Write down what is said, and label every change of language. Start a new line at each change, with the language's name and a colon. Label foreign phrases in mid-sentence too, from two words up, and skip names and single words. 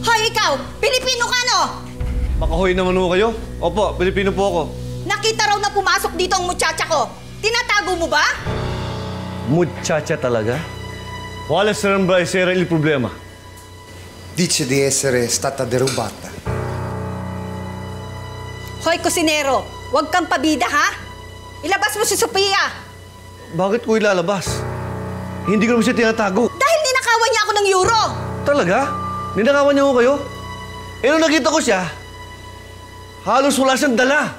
Filipino: ikaw? Pilipino ka, no? Makahoy naman ho kayo? Opo, Pilipino po ako. Nakita raw na pumasok dito ang muchacha ko. Tinatago mo ba? Muchacha talaga?
Italian: Quale sarebbe essere il problema? Dice di essere stata derubata.
Filipino: Hoy, kusinero, huwag kang pabida, ha? Ilabas mo si Sophia. Bakit ko ilalabas? Hindi ko naman siya tinatago. Dahil ninakawan niya ako ng euro. Talaga? Ninakawan niyo ko kayo? Eh, nung nakita ko siya, halos wala siyang dala.